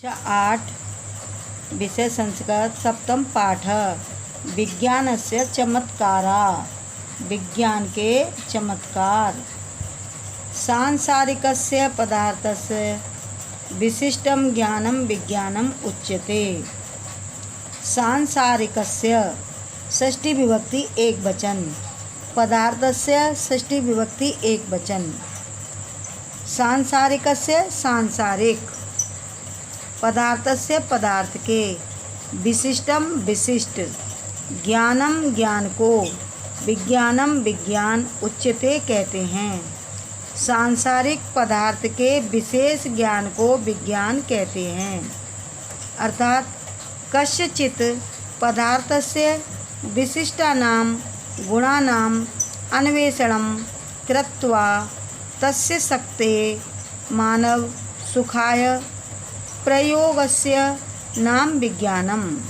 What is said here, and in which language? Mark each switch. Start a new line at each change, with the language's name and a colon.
Sanskrit: 8 विषय संस्कृत सप्तम पाठ विज्ञानस्य चमत्कारा।
Hindi: विज्ञान के चमत्कार।
Sanskrit: सांसारिकस्य पदार्थस्य विशिष्टं ज्ञानं विज्ञानम् उच्यते।
Hindi: सांसारिकस्य षष्ठी विभक्ति एक वचन, पदार्थस्य षष्ठी विभक्ति एक वचन। सांसारिकस्य सांसारिक, पदार्थस्य पदार्थ के, विशिष्टम विशिष्ट, ज्ञानम ज्ञान को, विज्ञानम विज्ञान उच्यते कहते हैं। सांसारिक पदार्थ के विशेष ज्ञान को विज्ञान कहते हैं।
Sanskrit: अर्थात कस्यचित् पदार्थस्य विशिष्टानां गुणानां अन्वेषणं कृत्वा तस्य शक्तेः मानव सुखाय प्रयोगस्य नाम विज्ञानम।